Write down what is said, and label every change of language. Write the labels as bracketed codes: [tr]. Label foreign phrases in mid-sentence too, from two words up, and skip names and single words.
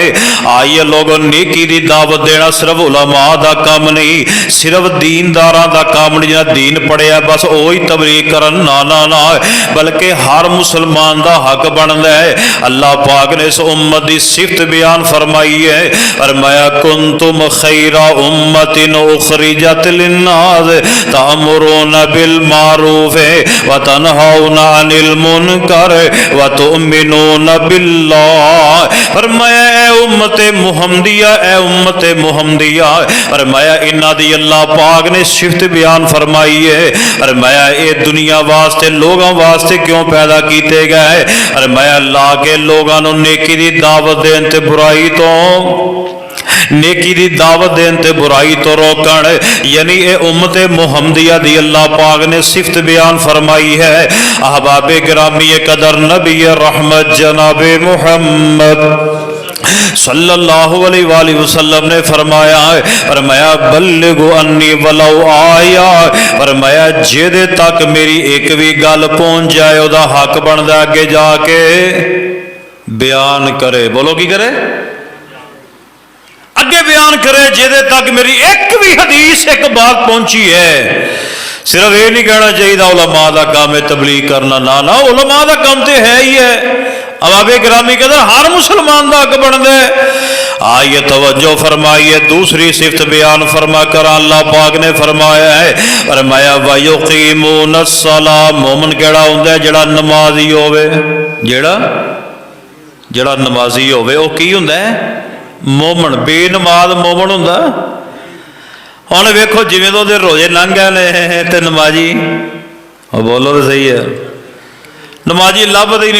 [pa] آئیے لوگوں، نیکی دی دعوت دینا صرف علما دا کام نہیں، صرف دینداراں دا کام نہیں جنہاں دین پڑھیا بس وہی تبلیغ کرن، نہ نہ نہ، بلکہ ہر مسلمان دا حق بندا ہے. اللہ پاک نے اس امت دی صفت بیان فرمائی ہے. [ar] फरमाया كنتم خير أمة أخرجت للناس تأمرون بالمعروف و تنهون عن المنكر و تؤمنون بالله. [pa] فرمایا اے امت محمدیہ، اے امت محمدیہ، فرمایا انہاں دی اللہ پاک نے صفت بیان فرمائی ہے. [ur] فرمایا یہ دنیا واسطے لوگوں واسطے کیوں پیدا کیے گئے. [pa] فرمایا لا کے لوگوں کو نیکی دی دعوت دین تے برائی تو، نیکی دی دعوت دین تے برائی تو روکن، یعنی یہ امت محمدیہ دی اللہ پاک نے صفت بیان فرمائی ہے. احباب گرامی قدر نبی رحمت جناب محمد [ar] صلى الله عليه وسلم [pa] نے فرمایا ہے، فرمایا [ar] بلغوا عني ولو آية, [pa] فرمایا جیدے تک میری ایک بھی گل پہنچ جائے اودا حق بندا اگے جاکے بیان کرے. بولو کی کرے، اگے بیان کرے جیدے تک میری ایک بھی حدیث ایک بات پہنچی ہے. [ur] صرف یہ نہیں کہنا چاہیے علما کا کام ہے تبلیغ کرنا، نہ نہ، علما کا کام تو ہے ہی ہے. ابابے گرامی کہتے ہر مسلمان کا حق بنتا ہے. آئیے توجہ فرمائیے، دوسری صفت بیان فرما کر اللہ پاک نے فرمایا ہے. [pa] فرمایا ویقیمون الصلاۃ، مومن کیڑا ہندا ہے جیڑا نمازی ہووے، جیڑا نمازی ہووے وہ کی ہندا ہے مومن. بے نماز مومن ہندا. ہن ویکھو جویں تو روزے لنگھ گئے نے تے نمازی، بولو تو صحیح ہے، نمازی لبھدے ہی نہیں.